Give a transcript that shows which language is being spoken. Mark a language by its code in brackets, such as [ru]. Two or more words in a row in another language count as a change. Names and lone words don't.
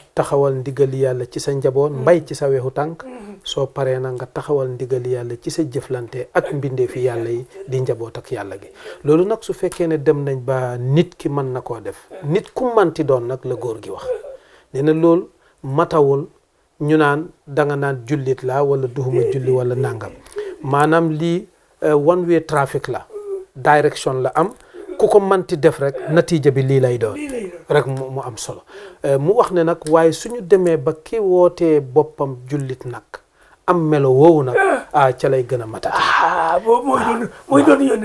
[wo] taxawal ndigali yàlla ci sa njaboot mbay ci sa weexu tànk soo paree na nga taxawal ndigali yàlla ci sa jëflante ak mbindeefi yàlla yi di njaboot ak yàlla gi loolu nag su fekkee ne dem nañ ba nit ki mën na koo def nit ku manti doon nag la góor gi wax nee na loolu matawul ñu naan danga naan jullit la wala duhuma julli wala nangam maanaam lii [en] one way traffic [wo] la direction la am ku ko manti def rek natiija bi lii lay doon rek mu am solo mu wax ne nag waaye suñu demee ba ki wootee boppam jullit nag am melo woowu nag ca lay gën a matati mooy doon yónent